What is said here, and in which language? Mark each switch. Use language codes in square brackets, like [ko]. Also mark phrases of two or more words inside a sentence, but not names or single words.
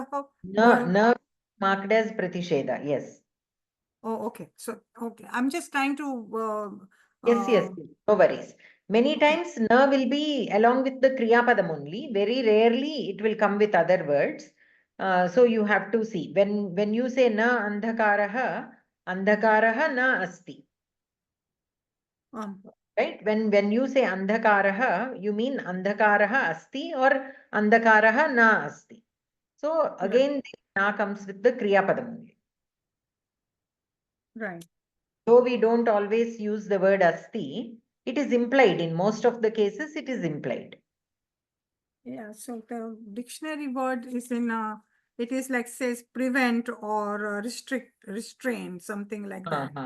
[en] Na marked as pratishedha, yes. Oh, okay. So, okay. I'm just trying to... Yes. No worries. Many times na will be along with the [sa] क्रिया पदम् [en] only. Very rarely it will come with other words. So you have to see. When you say [sa] न अन्धकारः न अस्ति. [en] Right? When you say andhakaraha, you mean [sa] अन्धकारः अस्ति [en] or [sa] अन्धकारः न अस्ति. [en] So again, na comes with the [sa] क्रिया पदम् [en] only. Right. Though we don't always use the word asti, it is implied. In most of the cases, it is implied. Yeah, so the dictionary word is in, it is like says prevent or restrict, restrain, something like that.